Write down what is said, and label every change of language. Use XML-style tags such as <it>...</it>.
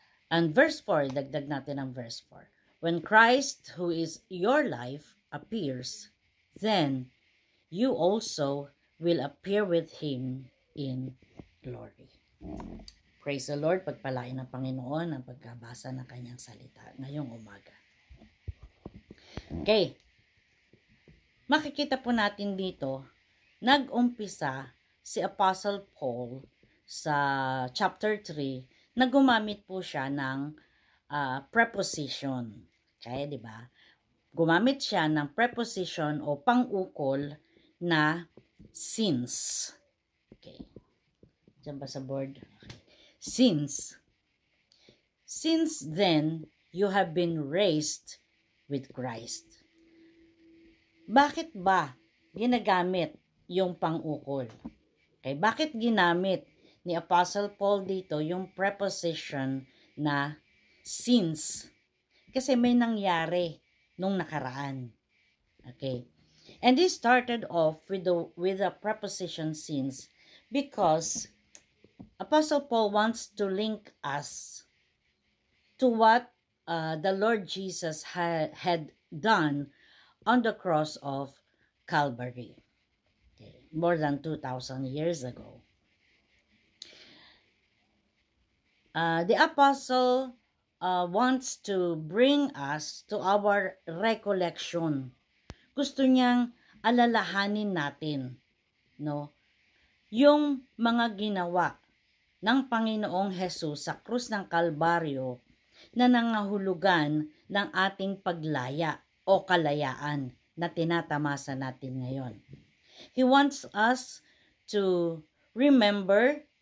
<en>And verse 4,</en> <tl>dagdag natin ang verse 4.</tl> <en>When Christ, who is your life, appears, then you also will appear with Him in glory. Praise the Lord,</en> <tl>pagpalain ng Panginoon ang pagkabasa ng kanyang salita ngayong umaga. Okay, makikita po natin dito, nag-umpisa si Apostle Paul sa chapter 3 na gumamit po siya ng preposition. Okay, di ba? Gumamit siya ng preposition o pang-ukol na since. Okay. Diyan ba sa board? Okay.</tl> <en>Since then you have been raised with Christ.</en> <tl>Bakit ba ginagamit yung pang-ukol? Okay, bakit ginamit ni Apostle Paul dito yung preposition na since? Kasi may nangyari nung nakaraan. Okay.</tl> <en>And he started off with the preposition since because Apostle Paul wants to link us to what the Lord Jesus had done on the cross of Calvary. Okay. More than 2,000 years ago. The apostle wants to bring us to our recollection.</en> <tl>Gusto niyang alalahanin natin, no, yung mga ginawa ng Panginoong Hesus sa krus ng Kalbaryo na nangahulugan ng ating paglaya o kalayaan na tinatamasa natin ngayon.</tl> <en>He wants us to remember</en>